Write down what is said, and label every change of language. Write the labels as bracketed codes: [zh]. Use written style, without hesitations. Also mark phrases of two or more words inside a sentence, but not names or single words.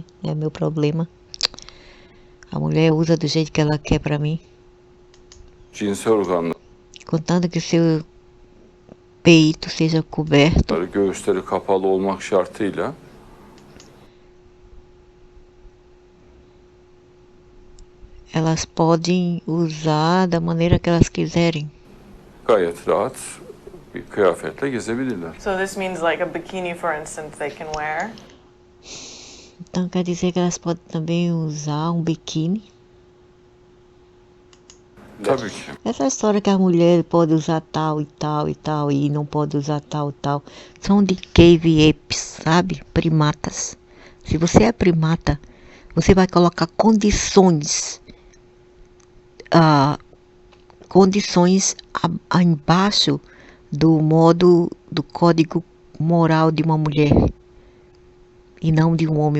[pt] É meu problema. A mulher usa do jeito que ela quer para mim. [tr] cinsel organları, [pt] Contanto que seu peito seja coberto, [tr] göğüsleri kapalı olmak şartıyla [pt] elas podem usar da maneira que elas quiserem. [tr] gayet rahat bir kıyafetle gezebilirler. [en] So this means like a bikini, for instance, they can wear. [pt] Então quer dizer que elas podem também usar um biquíni. [tr] Tabii ki. [pt] Essa história que a mulher pode usar tal e tal e tal e não pode usar tal e tal, são de [en] cave apes, [pt] sabe? Primatas. Se você é primata, você vai colocar condições embaixo do código moral de uma mulher e não de um homem.